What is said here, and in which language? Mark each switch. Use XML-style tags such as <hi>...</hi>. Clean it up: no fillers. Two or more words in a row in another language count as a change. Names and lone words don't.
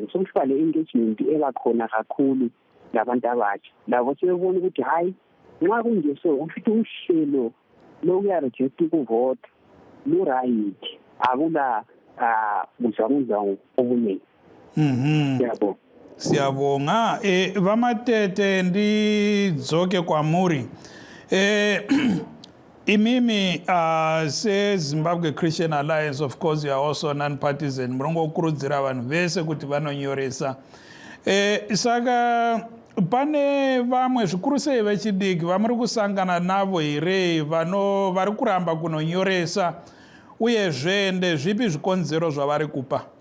<nd>Sokusiba le-engagement ebakhona kakhulu labantu abatsha. Labo sebebona ukuthi hayi, nxa kunje so ufithi uhlelo lokuya-register ukuvota lu-right, akula kuzwanguzwangu okuningi. Mm-hmm. Yabo.</nd> <sn>Siyabonga vamatete ndidzoke kwamuri. Imimi Zimbabwe Christian Alliance,</sn> <en>of course, you are also non-partisan.</en> <sn>Murongo kurudzira vanhu vese kuti vanonyoresa. Saka pane vamwe zvikuru sei vechidiki vamuri kusangana navo here vari kuramba kunonyoresa, uyezve ndezvipi zvikonzero zvavari kupa?</sn>